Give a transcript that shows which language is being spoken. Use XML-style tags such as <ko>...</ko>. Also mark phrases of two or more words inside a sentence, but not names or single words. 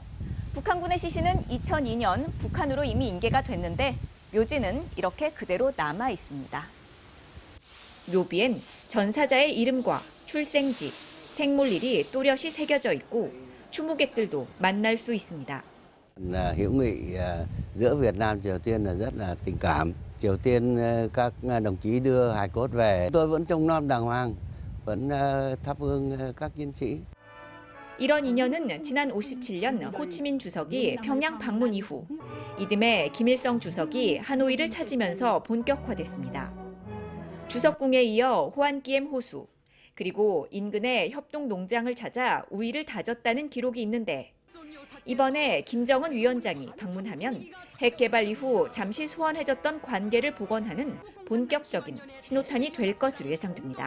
<ko>북한군의 시신은 2002년 북한으로 이미 인계가 됐는데 묘지는 이렇게 그대로 남아 있습니다. 묘비엔 전사자의 이름과 출생지, 생몰일이 또렷이 새겨져 있고 추모객들도 만날 수 있습니다.</ko> <vi>Hữu nghị giữa Việt Nam Triều Tiên là rất là tình cảm. Triều Tiên các đồng chí đưa hài cốt về, tôi vẫn trông nom đàng hoàng, vẫn thắp hương các chiến sĩ.</vi> <ko>이런 인연은 지난 57년 호치민 주석이 평양 방문 이후 이듬해 김일성 주석이 하노이를 찾으면서 본격화됐습니다. 주석궁에 이어 호안기엠 호수, 그리고 인근의 협동 농장을 찾아 우위를 다졌다는 기록이 있는데 이번에 김정은 위원장이 방문하면 핵 개발 이후 잠시 소원해졌던 관계를 복원하는 본격적인 신호탄이 될 것으로 예상됩니다.</ko>